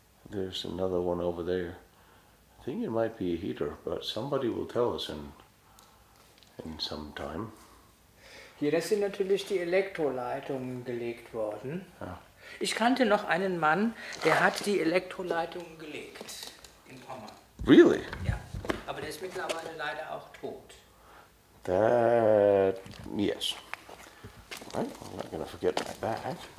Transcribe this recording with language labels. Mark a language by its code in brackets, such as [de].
[en] There's another one over there. I think it might be a heater, but somebody will tell us in some time. [de] Hier, das sind natürlich die Elektroleitungen gelegt worden. Ja. Ich kannte noch einen Mann, der hat die Elektroleitungen gelegt in Pommern. [en] Really? [de] Ja, aber der ist mittlerweile leider auch tot. [en] That, yes. Right, I'm not gonna forget my bag.